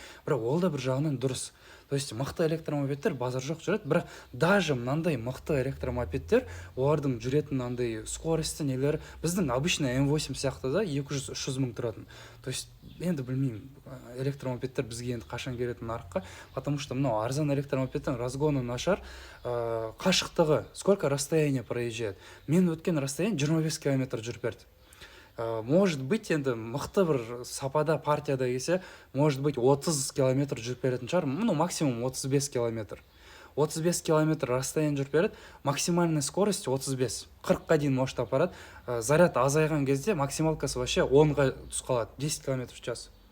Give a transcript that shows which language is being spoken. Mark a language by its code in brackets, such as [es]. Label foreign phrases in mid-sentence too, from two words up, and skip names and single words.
[kk] Бірақ ол да бір жағынан дұрыс. [ru] То есть [kk] мықты электромопедтер базар жоқ жүреді, бірақ даже мынандай мықты электромопедтер, олардың жүретін мынандай скорості нелері біздің обычный М8 сияқты да 200-300 мың тұратын. [ru] То есть [kk] енді білмеймін, электромопедтер бізге енді қашан келетін нарыққа, [ru] потому что [kk] мынау арзан электромопедтің разгоны нашар, қашықтығы, [ru] сколько расстояние проезжает. [kk] Мен өткен расстояние 25 километр жүріп берді. [ru] Может быть, [kk] енді мықты бір сапада партияда келсе, [ru] может быть [kk] 30 километр жүріп беретін шығар, максимум 35 километр. 35 километр расстояние жүріп береді, [ru] максимальный скорость [kk] 35, 40-қа дейін может апарады. Заряд азайған кезде максималкасы вообще 10-ға түсіп қалады, 10 [ru] километр в час.